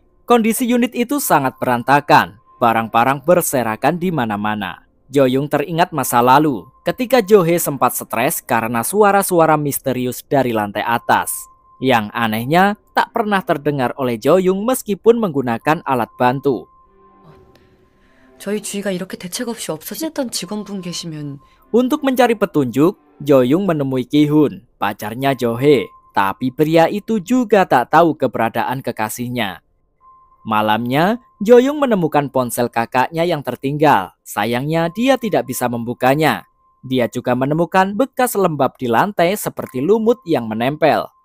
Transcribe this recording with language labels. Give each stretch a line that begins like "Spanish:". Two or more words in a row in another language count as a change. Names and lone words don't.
Indonesian: Kondisi unit itu sangat berantakan, barang-barang berserakan di mana-mana. Joyoung teringat masa lalu, ketika Johae sempat stres karena suara-suara misterius dari lantai atas. Yang anehnya, tak pernah terdengar oleh Joyoung meskipun menggunakan alat bantu.
Korean: 저희 주위가 이렇게 대책 없이 없어졌던 직원분 계시면.
Indonesian: Untuk mencari petunjuk, Joyoung menemui Ki-hun, pacarnya Johae. Tapi pria itu juga tak tahu keberadaan kekasihnya. Malamnya, Joyoung menemukan ponsel kakaknya yang tertinggal. Sayangnya dia tidak bisa membukanya. Dia juga menemukan bekas lembab di lantai seperti lumut yang menempel.